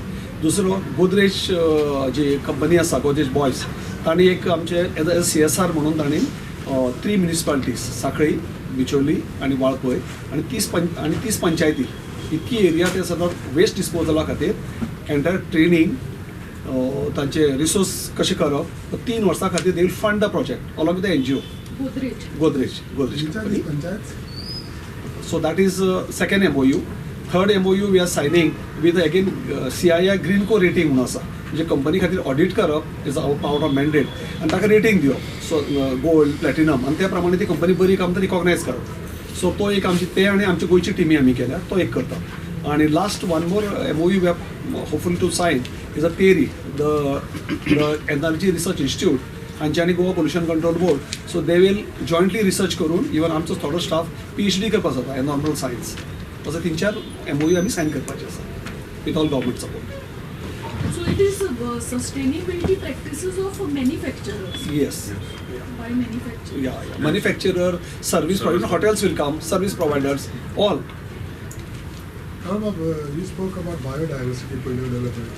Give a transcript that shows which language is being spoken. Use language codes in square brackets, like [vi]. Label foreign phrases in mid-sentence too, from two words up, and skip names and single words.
[kok] दुसरो गोदरेज जी कंपनी आसा गोदरेज बॉयज तांणी एक आमचे [en] as a CSR [kok] म्हणून तांणी 3 म्युनिसिपालिटीज सांखळी बिचोली आनी वाळपय आनी 30 पंचायती इतकी एरिया ते सगळं वेस्ट डिस्पोजला खातीर [en] entire training [kok] तांचे रिसोर्स कशें करप 3 वर्सां खातीर [en] they will fund the project along with the NGO [kok] गोदरेज कंपनी. [en] So that is second MOU. Third MOU we are signing with again CII Green Co rating [kok] म्हणून आसा म्हणजे कंपनी खातीर ऑडिट करप [en] is part of mandate [kok] आनी ताका रेटींग दिवप. सो गोल्ड प्लॅटिनम आनी त्या प्रमाणे ती कंपनी बरी काम तर रिकॉग्नायज करप. सो तो एक आमची ते आनी आमची गोंयची टिमी आमी केल्या तो एक करता. आणि [en] last one more [kok] MOU we have hopefully to sign is a PERI, the Energy Research Institute हांचे आनी गोवा पोल्युशन कंट्रोल बोर्ड. [en] so they will jointly research [kok] करून इवन आमचो थोडो स्टाफ PhD करपाक जाता [en] enormal science. [kok] असो 3-4 MOU आमी सायन करपाचे आसा [en] with all government support. So it is sustainability practices of manufacturers. Yes. By manufacturers. Yeah. Manufacturer, service provider, hotels will come, service providers, all. You spoke about biodiversity pollution development.